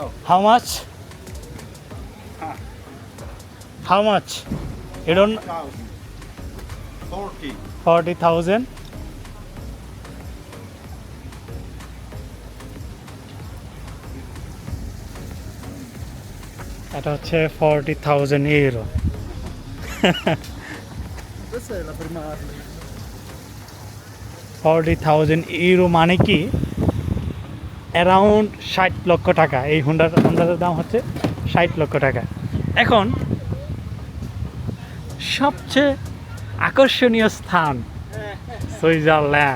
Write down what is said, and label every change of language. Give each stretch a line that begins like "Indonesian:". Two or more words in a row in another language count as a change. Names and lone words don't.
English: How much? How much? You don't 40. 40,000.
Bangla: এটা হচ্ছে 40,000 euro.
Italian: Questa è la prima.
Bangla: 40,000 euro মানে কি অ্যারাউন্ড 60 লক্ষ টাকা। এই হোন্ডার দাম হচ্ছে 60 লক্ষ টাকা। এখন সবচেয়ে আকর্ষণীয় স্থান সুইজারল্যান্ড।